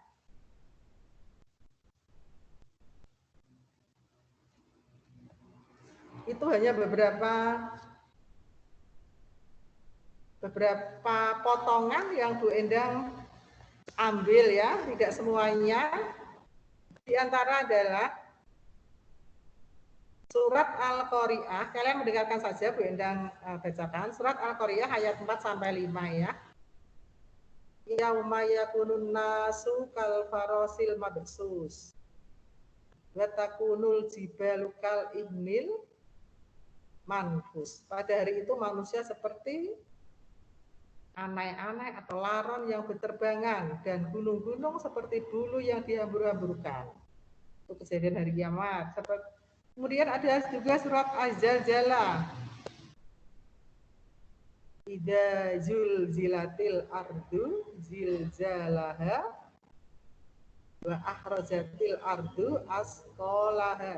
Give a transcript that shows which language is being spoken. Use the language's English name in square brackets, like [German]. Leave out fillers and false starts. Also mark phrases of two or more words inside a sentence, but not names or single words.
[Indonesian] Itu hanya beberapa potongan yang Bu Endang ambil ya, tidak semuanya. Di antara adalah surat Al-Qari'ah. Kalian mendengarkan saja Bu Endang bacakan. Surat Al-Qari'ah ayat 4 sampai 5 ya. [Arabic] يوم يكون الناس كالفراش المبثوث. وتكون الجبال كالعهن المنفوش. [Indonesian] Pada hari itu manusia seperti anai-anai atau laron yang berterbangan, dan gunung-gunung seperti bulu yang dihambur-hamburkan. Itu kejadian hari kiamat. Kemudian ada juga surat Az-Zalzalah. [Arabic] إذا زلزلت الأرض زلزالها وأخرجت الأرض أثقالها.